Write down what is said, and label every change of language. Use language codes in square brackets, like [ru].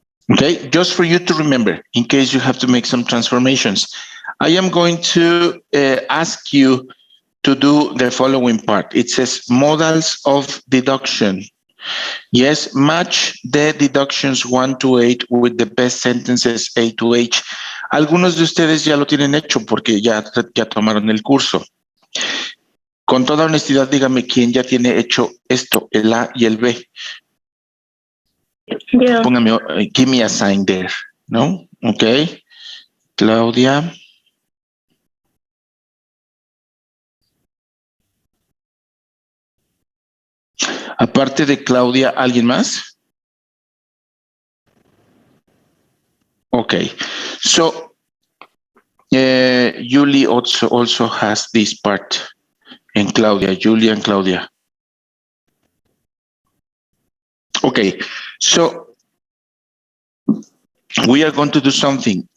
[en] Okay, just for you to remember, in case you have to make some transformations, I am going to ask you to do the following part. It says modals of deduction. Yes, match the deductions 1 to 8 with the best sentences A to H. [es] Algunos de ustedes ya lo tienen hecho porque ya tomaron el curso. Con toda honestidad, dígame quién ya tiene hecho esto, el A y el B. Yo. Póngame, [en] give me a sign there, ¿no? Ok. Claudia. [es] Aparte de Claudia, ¿alguien más? [en] Okay. So, Julie also has this part. And Claudia, Julia and Claudia. Okay. So, we are going to do something.